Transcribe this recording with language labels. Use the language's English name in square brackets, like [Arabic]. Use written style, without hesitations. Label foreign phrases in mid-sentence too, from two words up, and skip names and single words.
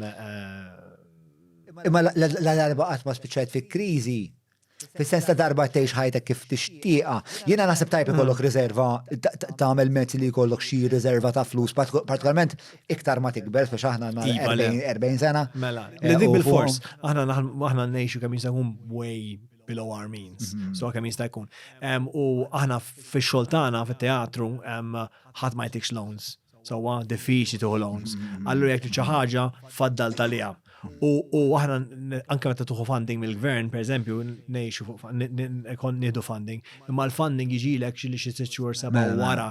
[Maltese] Imma l-darba qatt ma spiċċajt fi kriżi. Fis-sens ta' darba tgħix ħajtek kif tixtieqa. Jiena naħseb tajb ikollok riserva tagħmel mezzi li jkollok xi riserva ta' flus, partikolarment iktar ma tikber biex aħna 40 sena. Mela, li bil-fors, aħna ngħixu kemm jista' jkun [English] way below our means. [Maltese] So kemm jista' jkun. U aħna fix-xogħol tagħna fit-teatru ħadd ma jtikx loans. So diffiċli tieħu loans. Allura jekk xi ħaġa faddal talija. U aħna anke meta tuħu funding mill-gvern, per eżempju, nieħdu funding, imma l-funding jiġilek xi 6 xhur 7 wara.